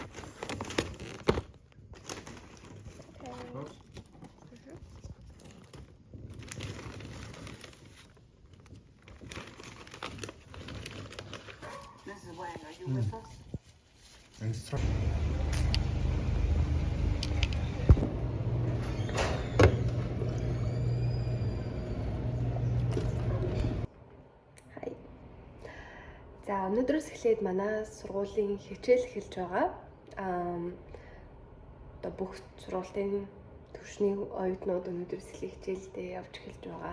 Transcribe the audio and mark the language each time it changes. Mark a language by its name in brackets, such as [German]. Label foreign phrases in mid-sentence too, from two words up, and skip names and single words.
[English] Close. Mrs. Wang, are you with us? And start. [Mongolian] За өнөөдрөөс эхлээд манай сургуулийн хичээл эхэлж байгаа. Одоо бүх сургуулийн төвшний оюутнууд өнөөдрөөс эхлэх хичээлдээ явж эхэлж байгаа.